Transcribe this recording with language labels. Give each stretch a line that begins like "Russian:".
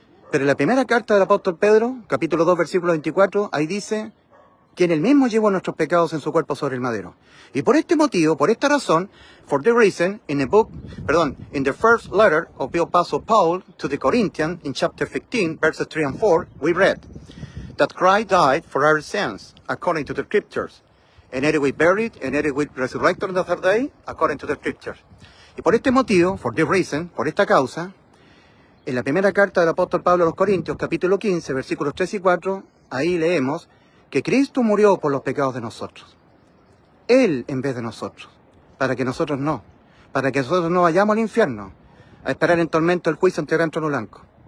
Spanish: Pero en la primera carta del apóstol Pedro, capítulo 2, versículo 24, ahí dice, quien él mismo llevó nuestros pecados en su cuerpo sobre el madero. Y por este motivo, por esta razón,
English: for the reason, in the first letter of the Apostle Paul to the Corinthians, in chapter 15, verses 3 and 4, we read, that Christ died for our sins, according to the Scriptures. And it we buried, and it we resurrected on the third day, according to the Scriptures.
Spanish: Y por este motivo,
English: for this reason,
Spanish: por esta causa, en la primera carta del apóstol Pablo a los Corintios, capítulo 15, versículos 3 y 4, ahí leemos que Cristo murió por los pecados de nosotros. Él en vez de nosotros, para que nosotros no vayamos al infierno, a esperar en tormento el juicio ante el gran trono blanco.